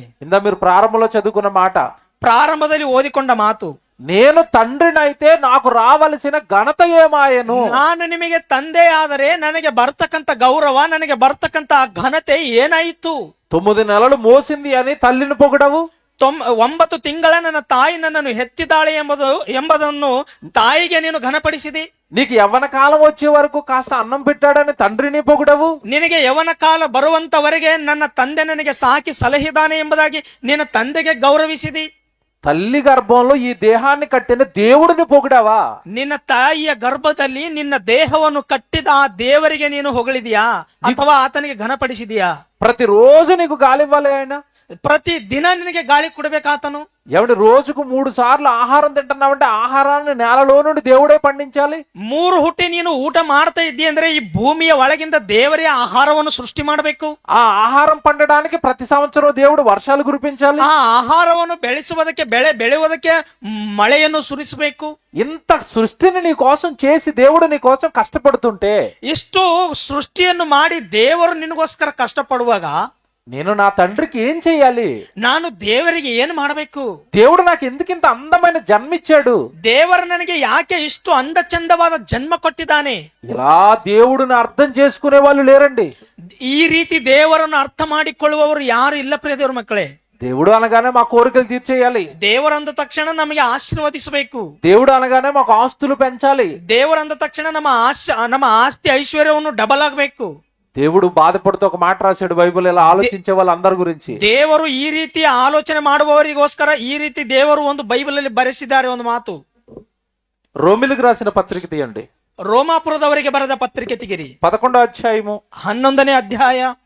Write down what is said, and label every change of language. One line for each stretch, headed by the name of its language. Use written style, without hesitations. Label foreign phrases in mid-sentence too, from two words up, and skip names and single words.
Telugu: ఇందా మీరు ప్రారంభంలో చదువుకున్న మాట,
Kannada: ಪ್ರಾರಂಭದಲ್ಲಿ ಓದಿಕೊಂಡ ಮಾತು,
Telugu: నేను తండ్రినైతే నాకు రావలసిన ఘనత ఏమాయను?
Kannada: ನಾನು ನಿಮಗೆ ತಂದೆಯಾದರೆ ನನಗೆ ಬರ್ತಕ್ಕಂಥ ಗೌರವ, ನನಗೆ ಬರ್ತಕ್ಕಂಥ ಘನತೆ ಏನಾಯಿತು?
Telugu: 9 నెలలు మోసింది అని తల్లిని పొగడవు.
Kannada: 9 ತಿಂಗಳ ನನ್ನ ತಾಯಿ ನನ್ನನ್ನು ಹೆತ್ತಿದ್ದಾಳೆ ಎಂಬುದನ್ನು ತಾಯಿಗೆ ನೀನು ಘನಪಡಿಸಿದಿ.
Telugu: నీకు యవ్వన కాలం వచ్చే వరకు కాస్త అన్నం పెట్టాడని తండ్రిని పొగడవు.
Kannada: ನಿನಗೆ ಯವನ ಕಾಲ ಬರುವಂತವರೆಗೆ ನನ್ನ ತಂದೆ ನನಗೆ ಸಾಕಿ ಸಲಹಿದ್ದಾನೆ ಎಂಬುದಾಗಿ ನಿನ್ನ ತಂದೆಗೆ ಗೌರವಿಸಿದಿ.
Telugu: తల్లి గర్భంలో ఈ దేహాన్ని కట్టిన దేవుడిని పొగిడావా?
Kannada: ನಿನ್ನ ತಾಯಿಯ ಗರ್ಭದಲ್ಲಿ ನಿನ್ನ ದೇಹವನ್ನು ಕಟ್ಟಿದ ಆ ದೇವರಿಗೆ ನೀನು ಹೊಗಳಿದೀಯಾ ಅಥವಾ ಆತನಿಗೆ ಘನಪಡಿಸಿದೀಯಾ?
Telugu: ప్రతిరోజు నీకు గాలి ఇవ్వాలి ఆయన.
Kannada: ಪ್ರತಿ ದಿನ ನಿನಗೆ ಗಾಳಿ ಕೊಡಬೇಕಾತನು.
Telugu: ఏమంటే రోజుకు 3 సార్లు ఆహారం తింటున్నావంటే ఆహారాన్ని నేలలో నుండి దేవుడే పండించాలి.
Kannada: 3 ಹುಟ್ಟಿ ನೀನು ಊಟ ಮಾಡ್ತಾ ಇದ್ದೀ ಅಂದ್ರೆ ಈ ಭೂಮಿಯ ಒಳಗಿಂದ ದೇವರೇ ಆಹಾರವನ್ನು ಸೃಷ್ಟಿ ಮಾಡಬೇಕು.
Telugu: ఆ ఆహారం పండడానికి ప్రతి సంవత్సరం దేవుడు వర్షాలు కురిపించాలి.
Kannada: ಆ ಆಹಾರವನ್ನು ಬೆಳೆಸುವುದಕ್ಕೆ ಬೆಳೆಯುವುದಕ್ಕೆ ಮಳೆಯನ್ನು ಸುರಿಸಬೇಕು.
Telugu: ఇంత సృష్టిని నీ కోసం చేసి దేవుడు నీ కోసం కష్టపడుతుంటే,
Kannada: ಇಷ್ಟು ಸೃಷ್ಟಿಯನ್ನು ಮಾಡಿ ದೇವರು ನಿನಗೋಸ್ಕರ ಕಷ್ಟಪಡುವಾಗ
Telugu: నేను నా తండ్రికి ఏం చెయ్యాలి?
Kannada: ನಾನು ದೇವರಿಗೆ ಏನು ಮಾಡಬೇಕು?
Telugu: దేవుడు నాకు ఎందుకు ఇంత అందమైన జన్మిచ్చాడు?
Kannada: ದೇವರು ನನಗೆ ಯಾಕೆ ಇಷ್ಟು ಅಂದ ಚಂದವಾದ ಜನ್ಮ ಕೊಟ್ಟಿದ್ದಾನೆ?
Telugu: ఇలా దేవుడిని అర్థం చేసుకునే వాళ్ళు లేరండి.
Kannada: ಈ ರೀತಿ ದೇವರನ್ನು ಅರ್ಥ ಮಾಡಿಕೊಳ್ಳುವವರು ಯಾರು ಇಲ್ಲ ಪ್ರಿಯ ದೇವರ ಮಕ್ಕಳೇ.
Telugu: దేవుడు అనగానే మా కోరికలు తీర్చేయాలి.
Kannada: ದೇವರಂದ ತಕ್ಷಣ ನಮಗೆ ಆಶೀರ್ವದಿಸಬೇಕು.
Telugu: దేవుడు అనగానే మాకు ఆస్తులు పెంచాలి.
Kannada: ದೇವರಂದ ತಕ್ಷಣ ನಮ್ಮ ಆಸ್ತಿ ಐಶ್ವರ್ಯವನ್ನು ಡಬಲ್ ಆಗಬೇಕು.
Telugu: దేవుడు బాధపడుతూ ఒక మాట రాశాడు బైబిల్, ఇలా ఆలోచించే వాళ్ళందరి గురించి.
Kannada: ದೇವರು ಈ ರೀತಿ ಆಲೋಚನೆ ಮಾಡುವವರಿಗೋಸ್ಕರ ಈ ರೀತಿ ದೇವರು ಒಂದು ಬೈಬಲ್ ಅಲ್ಲಿ ಬರೆಸಿದ್ದಾರೆ ಒಂದು ಮಾತು.
Telugu: రోమిలకు రాసిన పత్రిక తీయండి.
Kannada: ರೋಮಾಪುರದವರಿಗೆ ಬರೆದ ಪತ್ರಿಕೆ ತೆಗಿರಿ.
Telugu: 11వ అధ్యాయము
Kannada: 11ನೇ ಅಧ್ಯಾಯ.